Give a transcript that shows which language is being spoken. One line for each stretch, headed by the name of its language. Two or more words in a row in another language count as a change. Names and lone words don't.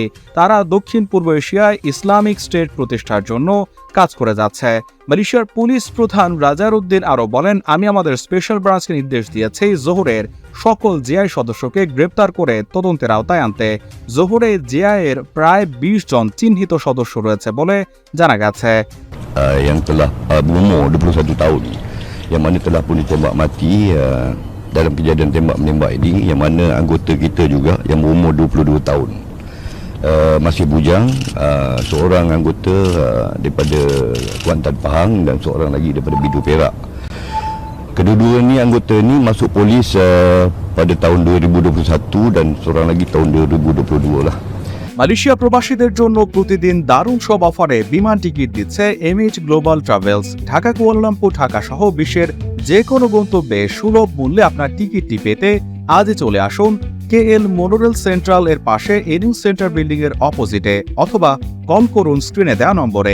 Bangla: তারা দক্ষিণ পূর্ব এশিয়ায় ইসলামিক স্টেট প্রতিষ্ঠার জন্য কাজ করে যাচ্ছে। মালয়েশিয়ার পুলিশ প্রধান রাজার উদ্দিন আরও বলেন, আমি আমাদের স্পেশাল ব্রাঞ্চকে নির্দেশ দিয়েছি জোহরের সকল জেআই সদস্যকে গ্রেপ্তার করে তদন্তের আওতায় আনতে। জোহরে জেআই এর প্রায় 20 জন চিহ্নিত সদস্য রয়েছে বলে জানা গেছে।
Malay: Yang telah berumur 21 tahun yang mana telah pun ditembak mati dalam kejadian tembak-menembak ini, yang mana anggota kita juga yang berumur 22 tahun masih bujang, seorang anggota daripada Kuantan Pahang dan seorang lagi daripada Bidu Perak. Kedua-dua ni anggota ni masuk polis pada tahun 2021 dan seorang lagi tahun 2022 lah.
Bangla: মালয়েশিয়া প্রবাসীদের জন্য প্রতিদিন দারুণ সব অফারে বিমান টিকিট দিচ্ছে এমএইচ গ্লোবাল ট্রাভেলস। ঢাকা, কুয়ালালামপুর, ঢাকা সহ বিশ্বের যে কোনো গন্তব্যে সুলভ মূল্যে আপনার টিকিটটি পেতে আজই চলে আসুন কেএল মোনোরেল সেন্ট্রাল এর পাশে এনিং সেন্টার বিল্ডিং এর অপোজিটে, অথবা কল করুন স্ক্রিনে দেওয়া নম্বরে।